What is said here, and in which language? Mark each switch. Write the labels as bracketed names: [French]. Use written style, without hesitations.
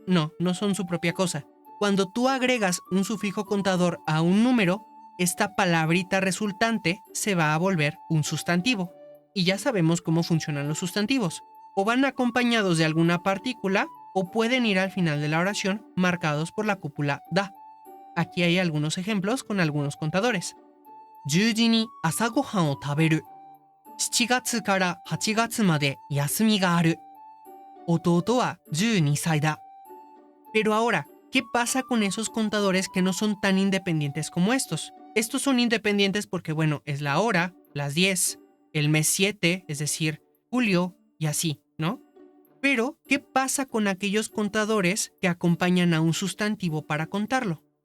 [Spanish] No son su propia cosa. Cuando tú agregas un sufijo contador a un número, esta palabrita resultante se va a volver un sustantivo. Y ya sabemos cómo funcionan los sustantivos. O van acompañados de alguna partícula o pueden ir al final de la oración marcados por la cópula da. Aquí hay algunos ejemplos con algunos contadores. [Japanese] 10時に朝ごはんを食べる。7月から8月まで休みがある。弟は12歳だ。 [Spanish] Pero ahora, ¿qué pasa con esos contadores que no son tan independientes como estos? Estos son independientes porque, bueno, es la hora, las 10, el mes 7, es decir, julio y así, ¿no? Pero, ¿qué pasa con aquellos contadores que acompañan a un sustantivo para contarlo?